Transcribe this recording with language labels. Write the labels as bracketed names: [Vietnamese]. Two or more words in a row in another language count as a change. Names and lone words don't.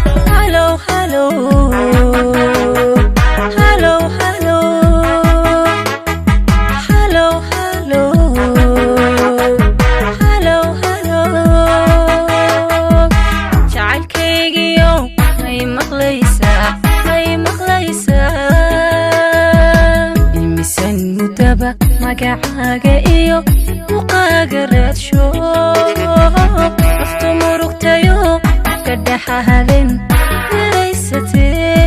[English] Hello, hello. Hello, hello. Hello, hello. Hello, hello. [Somali] Jacaylkaygiiyow, way maqlaysaa, way maqlaysaa. Imisan mudaba magacaaga iyo buqaaga raadsho. Naftu murugtayo, ka dhaxa habeen yaraysatee.